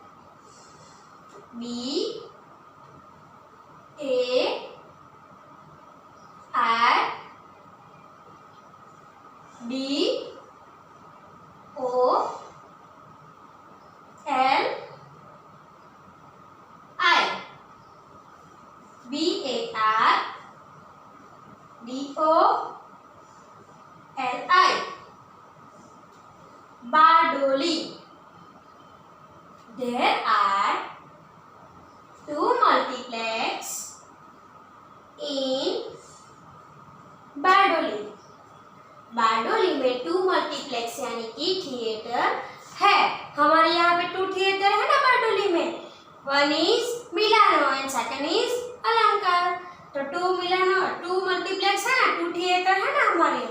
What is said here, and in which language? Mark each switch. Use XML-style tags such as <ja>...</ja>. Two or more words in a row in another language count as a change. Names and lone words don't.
<en>B A R D O L I. B A R D O L I. Bardoli. There are two multiplex in बारडोली.</en> <hi>बारडोली में</hi> <en>two multiplex</en> <hi>यानी कि थिएटर है. हमारे यहाँ पे</hi> <en>two theatre</en> <hi>है ना बारडोली में.</hi> <en>one is Milano and second is Alankar.</en> <hi>तो</hi> <en>two Milano two multiplex</en> <hi>है ना,</hi> <en>two theatre</en> <hi>है ना हमारे यहाँ.</hi>